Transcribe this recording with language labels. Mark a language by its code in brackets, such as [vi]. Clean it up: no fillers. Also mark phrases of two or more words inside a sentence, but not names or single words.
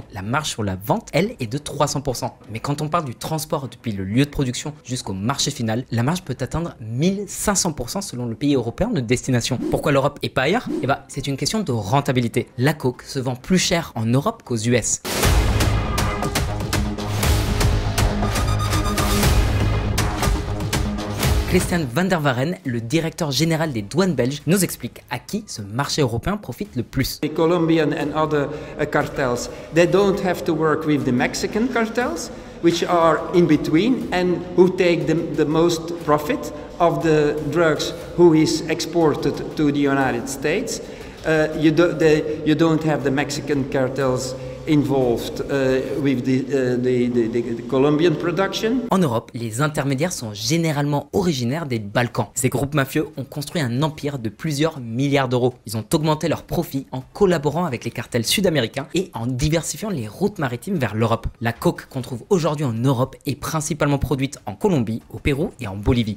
[fr] La marge sur la vente, elle, est de 300%. Mais quand on parle du transport depuis le lieu de production jusqu'au marché final, la marge peut atteindre 1500% selon le pays européen de destination. Pourquoi l'Europe et pas ailleurs? Eh ben, c'est une question de rentabilité. La coke se vend plus cher en Europe qu'aux US. Christian van der Waren, le directeur général des douanes belges, nous explique à qui ce marché européen profite le plus. [en] The Colombian and other cartels, they don't have to work with the Mexican cartels, which are in between and who take the most profit of the drugs who is exported to the United States. You don't have the Mexican cartels involved with the Colombian production. [fr] En Europe, les intermédiaires sont généralement originaires des Balkans. Ces groupes mafieux ont construit un empire de plusieurs milliards d'euros. Ils ont augmenté leurs profits en collaborant avec les cartels sud-américains et en diversifiant les routes maritimes vers l'Europe. La coke qu'on trouve aujourd'hui en Europe est principalement produite en Colombie, au Pérou et en Bolivie.